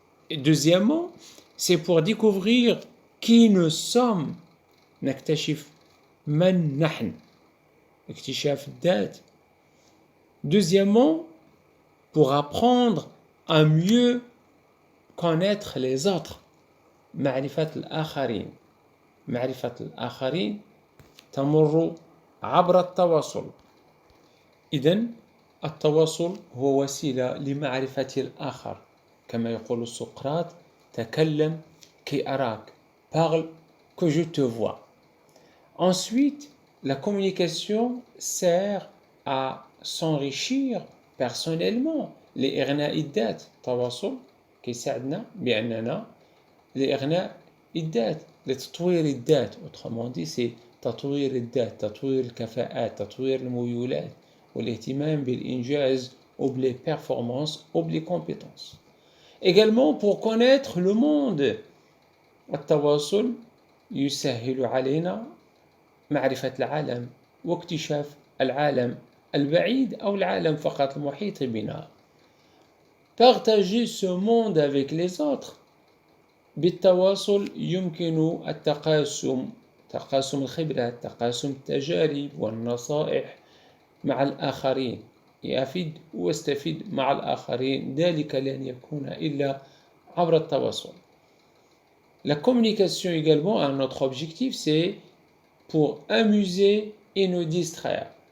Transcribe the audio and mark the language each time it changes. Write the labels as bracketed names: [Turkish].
[French] Deuxièmement, c'est pour découvrir qui nous sommes. [Arabic] نكتشف من نحن. اكتشاف الذات. [French] Deuxièmement, pour apprendre à mieux connaître les autres. [Arabic] معرفة الآخرين. معرفة الآخرين تمر عبر التواصل. إذن التواصل هو وسيلة لمعرفة الآخر، كما يقول سقراط: تكلم كي أراك. [French] Parle que je te vois. Ensuite, la communication sert à s'enrichir personnellement [Arabic] لإغناء الذات. التواصل كيساعدنا بأننا لإغناء الذات، لتطوير الذات. [French] Autrement dit, c'est [Arabic] تطوير الذات، تطوير الكفاءات، تطوير الميولات، والاهتمام بالإنجاز [French] ou les performances ou les compétences. Également pour connaître le monde. [Arabic] التواصل يسهل علينا معرفة العالم واكتشاف العالم البعيد أو العالم فقط المحيط بنا. [French] Partager ce monde avec les autres. [Arabic] بالتواصل يمكن تقاسم الخبرات، تقاسم التجارب والنصائح مع الآخرين. يفيد واستفيد مع الآخرين، ذلك لن يكون إلا عبر التواصل. [French] La communication également a un autre objectif, c'est pour amuser et nous distraire.